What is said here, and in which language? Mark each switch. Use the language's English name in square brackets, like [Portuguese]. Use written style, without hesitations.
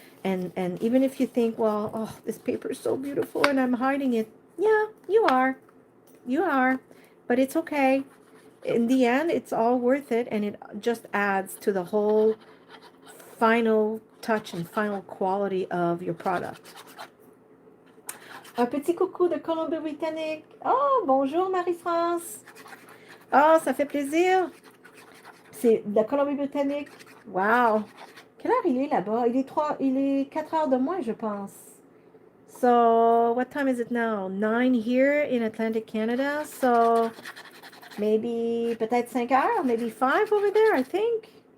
[English] And even if you think, well, oh, this paper is so beautiful and I'm hiding it. Yeah, you are, but it's okay. In the end, it's all worth it, and it just adds to the whole final touch and final quality of your product. [French] Un petit coucou de Colombie-Britannique. Oh, bonjour Marie-France. Oh, ça fait plaisir. C'est de la Colombie-Britannique. Wow. Quelle heure il est là-bas? Il est 4 heures de moins, je pense. [English] So, what time is it now? 9 here in Atlantic Canada. So, maybe [French] peut-être 5 heures, [English] maybe 5 over there, I think.